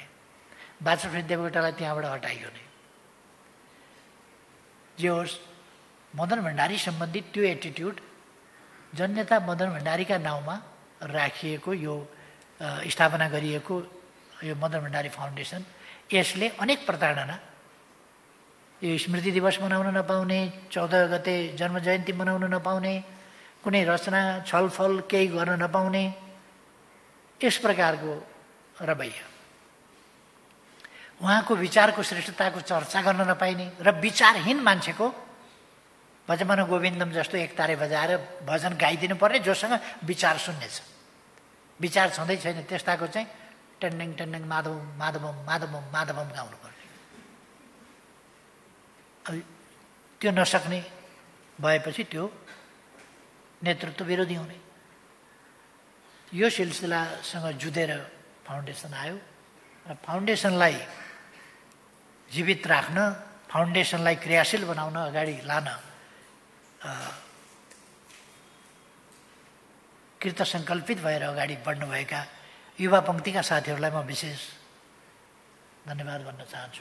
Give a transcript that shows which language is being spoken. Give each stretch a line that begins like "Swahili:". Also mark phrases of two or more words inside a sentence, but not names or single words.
Nepali: वाचस्पति देवकोटालाई त्यहाँबाट हटाइयो नै। जे होस्, मदन भण्डारी सम्बन्धी त्यो एटिट्युड जननेता मदन भण्डारीका नाउँमा राखिएको यो स्थापना गरिएको यो मदन भण्डारी फाउन्डेसन, यसले अनेक प्रताडना, यो स्मृति दिवस मनाउन नपाउने, 14 गते जन्म जयन्ती मनाउन नपाउने, कुनै रचना छलफल केही गर्न नपाउने, यस प्रकारको रवैया, उहाँको विचारको श्रेष्ठताको चर्चा गर्न नपाइने र विचारहीन मान्छेको
Sanskrit: भजमन गोविन्दम
Nepali: जस्तो एक तारे बजाएर भजन गाइदिनु पर्ने, जोसँग विचार शून्य छ, विचार छँदै छैन, त्यस्ताको चाहिँ टन्डङ टन्डङ
Sanskrit: माधवम माधवम माधवम माधवम
Nepali: गाउनु पर्ने। त्यो नसक्ने भएपछि त्यो नेतृत्व विरोधी हुने। यो सिलसिलासँग जुधेर फाउन्डेसन आयो र फाउन्डेसनलाई जीवित राख्न, फाउन्डेसनलाई क्रियाशील बनाउन, अगाडि लान कृत सङ्कल्पित भएर अगाडि बढ्नुभएका युवा पङ्क्तिका साथीहरूलाई म विशेष धन्यवाद भन्न चाहन्छु।